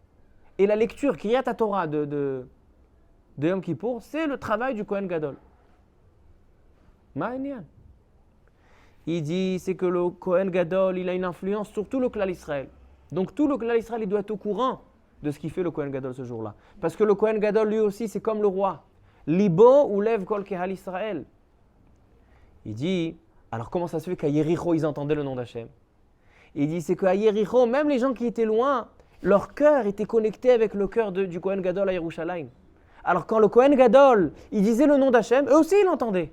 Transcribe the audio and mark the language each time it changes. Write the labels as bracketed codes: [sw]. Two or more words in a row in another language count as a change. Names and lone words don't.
[fr] Et la lecture [he] קריאת התורה [fr] de Yom Kippour, c'est le travail du [he] כהן גדול. מה עניין. [fr] Il dit, c'est que le [he] כהן גדול, [fr] il a une influence sur tout le [he] כלל ישראל. [fr] Donc tout le [he] כלל ישראל, [fr] il doit être au courant de ce qu'il fait le [he] כהן גדול [fr] ce jour-là. Parce que le [he] כהן גדול, [fr] lui aussi, c'est comme le roi. [he] ליבו ולב כל קהל ישראל. [fr] Il dit, alors comment ça se fait qu'à Yericho, ils entendaient le nom d'Hachem? Il dit, c'est qu'à Yericho, même les gens qui étaient loin, leur cœur était connecté avec le cœur du [he] כהן גדול [fr] à Yerushalayim. Alors quand le [he] כהן גדול, [fr] il disait le nom d'Hachem, eux aussi ils l'entendaient.